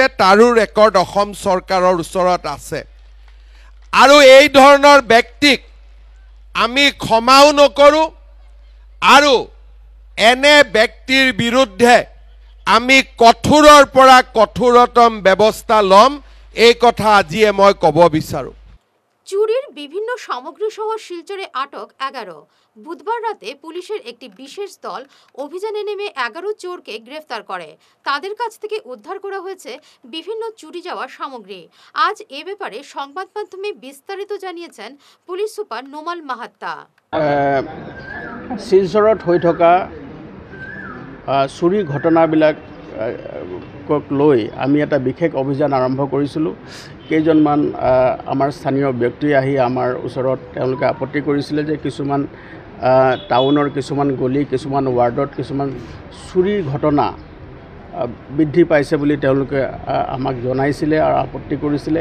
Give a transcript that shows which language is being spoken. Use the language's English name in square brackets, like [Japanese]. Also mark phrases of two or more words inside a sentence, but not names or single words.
[Assamese] তাৰো ৰেকৰ্ড অসম চৰকাৰৰ ওচৰত আছে। আৰু এই ধৰণৰ ব্যক্তিক আমি ক্ষমাও নকৰোঁ আৰু এনে ব্যক্তিৰ বিৰুদ্ধে আমি কঠোৰৰ পৰা কঠোৰতম ব্যৱস্থা ল'ম, এই কথা আজিয়ে মই ক'ব বিচাৰোঁ। [Bangla] চুরির বিভিন্ন সামগ্রী সহ শিলচরে আটক 11। বুধবার রাতে পুলিশের একটি বিশেষ দল অভিযানে নেমে 11 চোরকে গ্রেফতার করে। তাদের কাছ থেকে উদ্ধার করা হয়েছে বিভিন্ন চুরি যাওয়া সামগ্রী। আজ এ ব্যাপারে সংবাদ মাধ্যমে বিস্তারিত জানিয়েছেন পুলিশ সুপার নোমাল মাহাত্তা। [Assamese] শিলচৰত হৈ থকা চুৰি ঘটনাবিলাক লৈ আমি এটা বিশেষ অভিযান আৰম্ভ কৰিছিলোঁ। কেইজনমান আমাৰ স্থানীয় ব্যক্তি আহি আমাৰ ওচৰত তেওঁলোকে আপত্তি কৰিছিলে যে কিছুমান টাউনৰ কিছুমান গলি, কিছুমান ৱাৰ্ডত কিছুমান চুৰিৰ ঘটনা বৃদ্ধি পাইছে বুলি তেওঁলোকে আমাক জনাইছিলে আৰু আপত্তি কৰিছিলে।